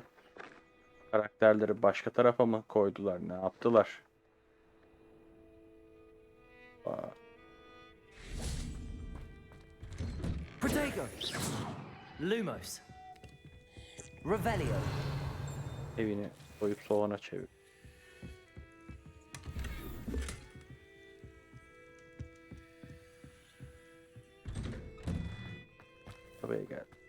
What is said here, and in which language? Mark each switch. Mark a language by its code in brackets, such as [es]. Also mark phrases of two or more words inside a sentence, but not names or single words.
[tr] Karakterleri başka tarafa mı koydular? Ne yaptılar? Aa. Protego. Lumos. Revelio. Evini koyup soğana çevir. Buraya gel.